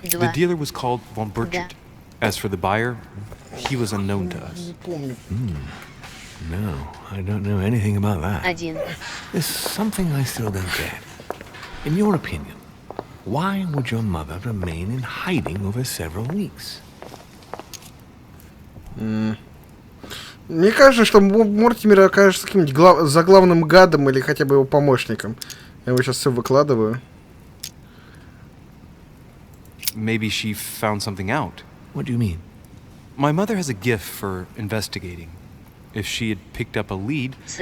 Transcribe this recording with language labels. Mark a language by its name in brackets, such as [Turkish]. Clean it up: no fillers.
[English] The dealer was called Von Burchard. As for the buyer, he was unknown to us. No, I don't know anything about that. [Russian] Один. [English] There's something I still don't get. In your opinion, why would your mother remain in hiding over several weeks? [Russian] Мне кажется, что Мортимер окажется каким-нибудь заглавным гадом или хотя бы его помощником. Я его сейчас все выкладываю. [English] Maybe she found something out. What do you mean? My mother has a gift for investigating. If she had picked up a lead...